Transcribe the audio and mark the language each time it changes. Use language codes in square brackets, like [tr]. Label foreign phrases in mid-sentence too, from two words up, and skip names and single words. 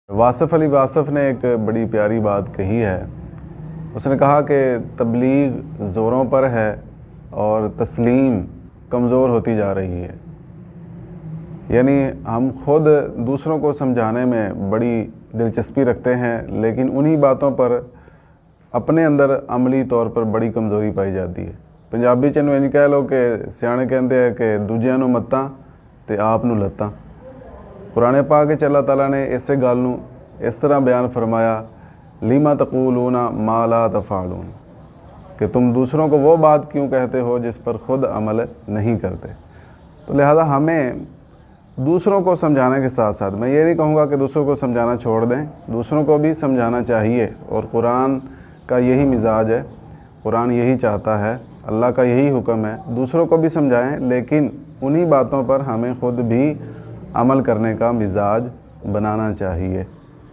[ur] واصف علی واصف نے ایک بڑی پیاری بات کہی ہے۔ اس نے کہا کہ تبلیغ زوروں پر ہے اور تسلیم کمزور ہوتی جا رہی ہے۔ یعنی ہم خود دوسروں کو سمجھانے میں بڑی دلچسپی رکھتے ہیں، لیکن انہی باتوں پر اپنے اندر عملی طور پر بڑی کمزوری پائی جاتی ہے۔ [pa] پنجابی چ انج کہہ لو کہ سیانے کہندے ہیں کہ دوجیاں نوں متاں تے آپ نوں لتاں۔ قرآن پاک وچ اللہ تعالیٰ نے اسے گل نوں اس طرح بیان فرمایا، [ar] لیما تقولون ما لا تفعلون، [ur] کہ تم دوسروں کو وہ بات کیوں کہتے ہو جس پر خود عمل نہیں کرتے۔ تو لہذا ہمیں دوسروں کو سمجھانے کے ساتھ ساتھ، میں یہ نہیں کہوں گا کہ دوسروں کو سمجھانا چھوڑ دیں، دوسروں کو بھی سمجھانا چاہیے، اور قرآن کا یہی مزاج ہے، قرآن یہی چاہتا ہے، اللہ کا یہی حکم ہے، دوسروں کو بھی سمجھائیں، لیکن انہی باتوں پر ہمیں خود بھی عمل کرنے کا مزاج بنانا چاہیے۔